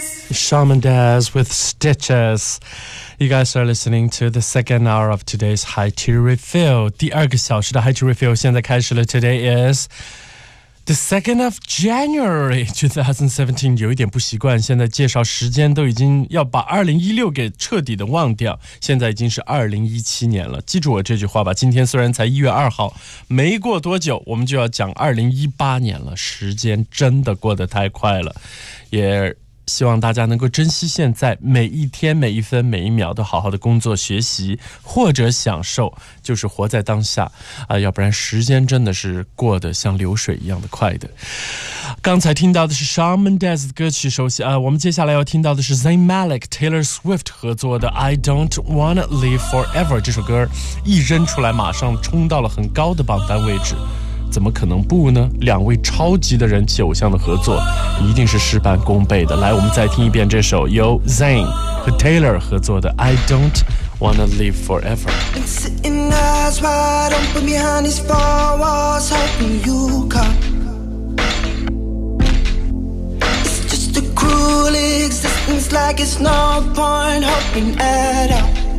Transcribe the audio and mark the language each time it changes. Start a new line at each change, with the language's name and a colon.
English: Shawn Mendes with Stitches. You guys are listening to the second hour of today's High Tea Refill.
Chinese: 第二个小时的 High Tea Refill 现在开始了。
English: Today is the 2nd of January 2017。
Chinese: 有一点不习惯，现在介绍时间都已经要把2016给彻底的忘掉。现在已经是2017年了。记住我这句话吧，今天虽然才1月2号，没过多久我们就要讲2018年了。时间真的过得太快了，也希望大家能够珍惜现在每一天每一分每一秒，都好好的工作学习或者享受，就是活在当下啊！要不然时间真的是过得像流水一样的快的。刚才听到的是 Shawn Mendes 的歌曲，首先我们接下来要听到的是 Zayn Malik Taylor Swift 合作的 I Don't Wanna Live Forever， 这首歌一扔出来马上冲到了很高的榜单位置，怎么可能不呢？两位超级的人气偶像的合作一定是事半功倍的。来，我们再听一遍这首由 Zayn 和 Taylor 合作的 I Don't Wanna Live Forever。
English: Been sitting eyes wide open behind these four walls, hoping you come. It's just a cruel existence, like it's no point hoping at all.